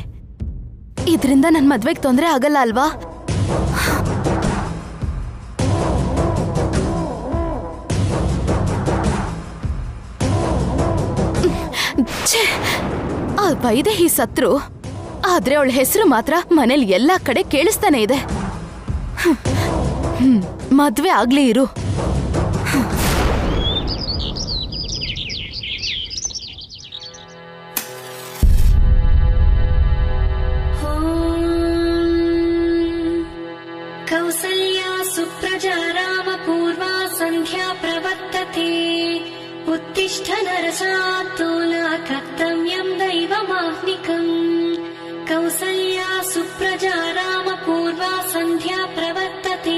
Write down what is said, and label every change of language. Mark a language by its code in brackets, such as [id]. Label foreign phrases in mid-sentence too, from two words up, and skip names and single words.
[kn] ಇದರಿಂದ ನನ್ ಮದ್ವೆಗೆ ತೊಂದರೆ ಆಗಲ್ಲ ಅಲ್ವಾ? ಆ ವೈದೇಹಿ ಸತ್ರು, ಆದ್ರೆ ಅವಳ ಹೆಸರು ಮಾತ್ರ ಮನೇಲಿ ಎಲ್ಲಾ ಕಡೆ ಕೇಳಿಸ್ತಾನೆ ಇದೆ. ಮದ್ವೆ ಆಗ್ಲಿ ಇರು. [sa] कौसल्या सुप्रजा रामपूर्वा सन्ध्या प्रवर्तते उत्तिष्ठ नरशार्दूला कर्तव्यं दैवमाह्निकम् कौसल्या सुप्रजा रामपूर्वा सन्ध्या प्रवर्तते